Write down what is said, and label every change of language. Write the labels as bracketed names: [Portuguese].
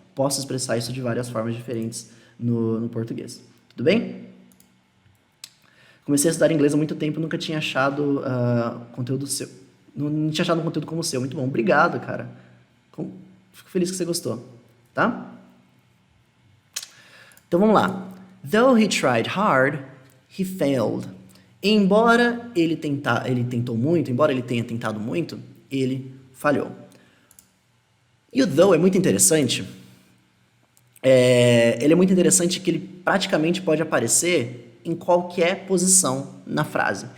[Portuguese] Posso expressar isso de várias formas diferentes no português. Tudo bem? Comecei a estudar inglês há muito tempo e nunca tinha achado conteúdo seu. Não tinha achado um conteúdo como o seu. Muito bom. Obrigado, cara. Fico feliz que você gostou. Tá? Então vamos lá. [English] Though he tried hard, he failed. [Portuguese] Embora ele tentou muito, embora ele tenha tentado muito, ele falhou. E o though é muito interessante. Ele é muito interessante que ele praticamente pode aparecer em qualquer posição na frase.